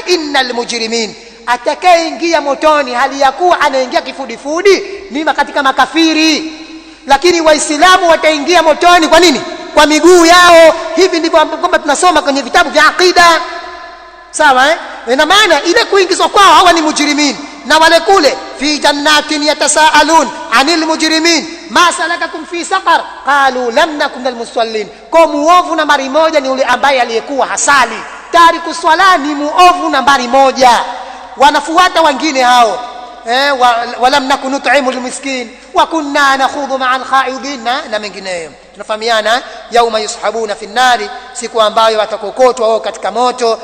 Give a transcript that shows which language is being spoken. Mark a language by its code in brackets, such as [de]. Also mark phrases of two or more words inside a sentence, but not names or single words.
[ar] إن المجرمين, [sw] atakayeingia motoni hali ya kuwa anaingia kifudifudi ni katika makafiri. Lakini waislamu wataingia motoni kwa nini? Kwa miguu yao. Hivi ndivyo kwamba tunasoma kwenye vitabu vya aqida. Sawa ina maana ile kuingizwa kwao hawa ni mujrimin. Na wale kule [ar] في جنات يتساءلون عن المجرمين ما سلككم في سقر قالوا لم نك من المصلين. [sw] Kwa muovu nambari moja ni yule ambaye aliyekuwa hasali. Tariku swala ni muovu nambari moja. Wanafuata wengine hao [ar] ولم نك نطعم المسكين وكنا نخوض مع الخائضين [sw] na mengineyo. Tunafahamiana? [ar] يوم يسحبون في النار, [sw] siku ambayo watakokotwa wao katika moto.